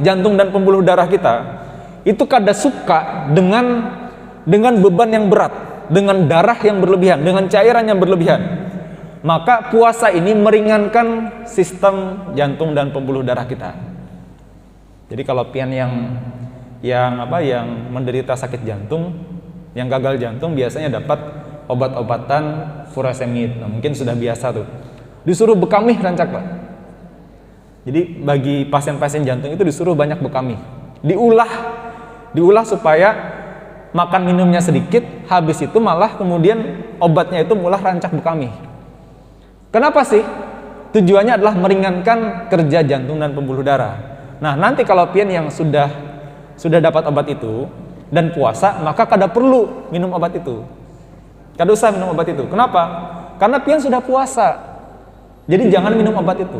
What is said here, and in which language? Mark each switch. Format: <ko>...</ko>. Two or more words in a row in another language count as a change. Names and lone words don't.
<id>Jantung dan pembuluh darah kita itu kada suka dengan beban yang berat, dengan darah yang berlebihan, dengan cairan yang berlebihan. Maka puasa ini meringankan sistem jantung dan pembuluh darah kita. Jadi kalau pian yang menderita sakit jantung, yang gagal jantung biasanya dapat obat-obatan furosemid. Nah, mungkin sudah biasa tuh. Disuruh</id> <bjn>bekamih rancak,</bjn> <id>Pak. Jadi bagi pasien-pasien jantung itu disuruh banyak bekamih. Diulah supaya makan minumnya sedikit, habis itu malah kemudian obatnya itu</id> <bjn>mulah rancak bekamih.</bjn> <id>Kenapa sih? Tujuannya adalah meringankan kerja jantung dan pembuluh darah. Nah, nanti kalau pian yang sudah dapat obat itu dan puasa, maka kada perlu minum obat itu.</id> <bjn>Kada usah</bjn> <id>minum obat itu. Kenapa? Karena pian sudah puasa. Jadi jangan minum obat itu.</id>